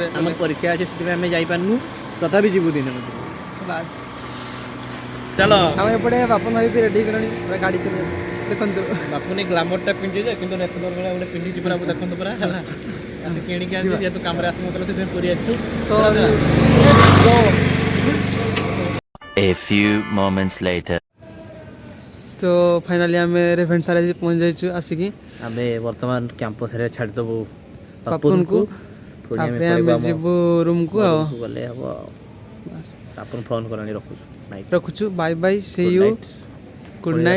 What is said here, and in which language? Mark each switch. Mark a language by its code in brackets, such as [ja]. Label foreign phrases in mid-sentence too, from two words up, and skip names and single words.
[or] ଆମର ପରୀକ୍ଷା ଅଛି ସେଥିପାଇଁ ଆମେ ଯାଇପାରୁନୁ ତଥାପି ଯିବୁ ଦିନେ ବାସ୍। ଚାଲ। ଆମେ ଏପଟେ ବାପନ ଭାଇ ବି ରେଡ଼ି ହେଇଗଲାଣି ପୁରା ଗାଡ଼ି କିଣିବା ଦେଖନ୍ତୁ। ବାପୁନି ଗ୍ଲାମରଟା ପିନ୍ଧିଛେ କିନ୍ତୁ ନେସନର ଭଳିଆ ଗୋଟେ ପିନ୍ଧିଛି ପୁରା ଦେଖନ୍ତୁ ପୁରା ହେଲା। ଆମେ କିଣିକି ଆଣିଛୁ ଯେହେତୁ କାମରେ ଆସୁନଥିଲା ସେଥିପାଇଁ ପୁରୀ ଆସିଛୁ। [en] A few moments later. [or] ତ ଫାଇନାଲି ଆମେ ରେଭେନ୍ସାରେ ଆଜି ପହଞ୍ଚି ଯାଇଛୁ ଆସିକି। ଆମେ ବର୍ତ୍ତମାନ କ୍ୟାମ୍ପସରେ ଛାଡ଼ିଦେବୁ ପାପୁନକୁ ପୁଣି ତାପରେ ପଳେଇବୁ ଆମେ ଆମ ଯିବୁ ରୁମକୁ ଆଉ ଘରକୁ ଗଲେ ହେବ ଆଉ। ଆପଣ ଫୋନ୍ କଲାଣି ରଖୁଛୁ ନାଇଟ୍ [en] ରଖୁଛୁ bye bye see you good night.